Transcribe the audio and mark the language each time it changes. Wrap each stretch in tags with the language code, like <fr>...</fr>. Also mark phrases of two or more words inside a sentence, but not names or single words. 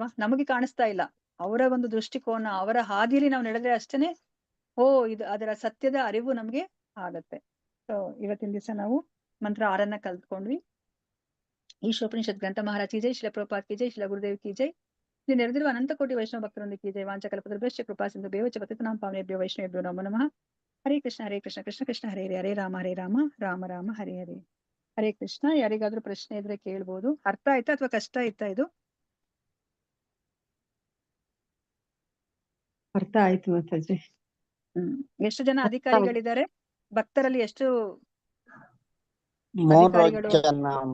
<kn>ನಮಗೆ ಕಾಣಿಸ್ತಾ ಇಲ್ಲ, ಅವರ ಒಂದು ದೃಷ್ಟಿಕೋನ, ಅವರ ಹಾದಿಯಲ್ಲಿ ನಾವು ನಡೆದ್ರೆ ಅಷ್ಟೇನೆ ಇದು ಅದರ ಸತ್ಯದ ಅರಿವು ನಮ್ಗೆ ಆಗತ್ತೆ. ಸೊ ಇವತ್ತಿನ ದಿವಸ ನಾವು ಮಂತ್ರ 6 ಕಲ್ತ್ಕೊಂಡ್ವಿ.</kn> <hi>ईशोपनिषद् ग्रंथ महाराज की जय, श्रील प्रभुपाद की जय, श्रील गुरुदेव की जय.</hi> <kn>ಇಲ್ಲಿ ನೆರೆದಿರುವ ಅನಂತ ಕೋಟಿ ವೈಷ್ಣವ ಭಕ್ತರೊಂದಿಗೆ</kn> <hi>की जय.</hi> <sa>ವಾಂಚಕಲ್ಪತರುಭ್ಯಶ್ಚ ಕೃಪಾ ಸಿಂಧು ಭ್ಯೋ ಚ ಪತಿತಾನಾಂ ಪಾವನೇಭ್ಯೋ ವೈಷ್ಣವೇಭ್ಯೋ ನಮೋ ನಮಃ. ಹರೇ ಕೃಷ್ಣ ಕೃಷ್ಣ ಕೃಷ್ಣ ಹರೇ ಹರೇ, ಹರೇ ರಾಮ ರಾಮ ರಾಮ ಹರೇ ಹರೇ. ಹರೇ ಕೃಷ್ಣ.</sa> <kn>ಯಾರಿಗಾದ್ರೂ ಪ್ರಶ್ನೆ ಇದ್ರೆ ಕೇಳ್ಬೋದು. ಅರ್ಥ ಆಯ್ತಾ ಅಥವಾ ಕಷ್ಟ ಆಯ್ತಾ ಇದು? ಅರ್ಥ ಆಯ್ತು ಮಾತಾಜಿ. ಎಷ್ಟು ಜನ ಅಧಿಕಾರಿಗಳಿದ್ದಾರೆ ಭಕ್ತರಲ್ಲಿ? ಎಷ್ಟು 3 ಅಧಿಕಾರಿಗಳು? ಜನ,</kn>